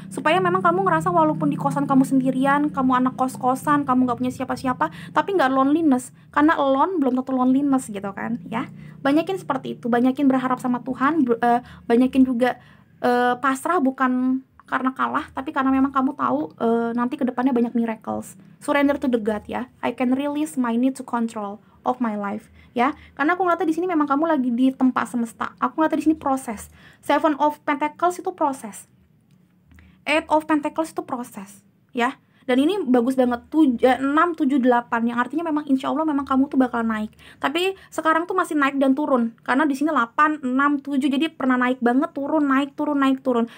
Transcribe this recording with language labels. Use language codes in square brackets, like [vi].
[id] Supaya memang kamu ngerasa walaupun di kosan kamu sendirian, kamu anak kos-kosan, kamu nggak punya siapa-siapa, tapi nggak loneliness. Karena alone belum tentu loneliness gitu kan ya. Banyakin seperti itu, banyakin berharap sama Tuhan, banyakin juga pasrah, bukan karena kalah, tapi karena memang kamu tahu nanti kedepannya banyak miracles. [en] Surrender to the God ya. I can release my need to control of my life ya. [id] Karena aku ngeliatnya di sini memang kamu lagi di tempat semesta. Aku ngeliatnya di sini proses. 7 of Pentacles itu proses. 8 of Pentacles itu proses ya. Dan ini bagus banget, 6, 7, 8, yang artinya memang insya Allah memang kamu tuh bakal naik. Tapi sekarang tuh masih naik dan turun, karena di sini 8, 6, 7, jadi pernah naik banget, turun, naik, turun, naik, turun.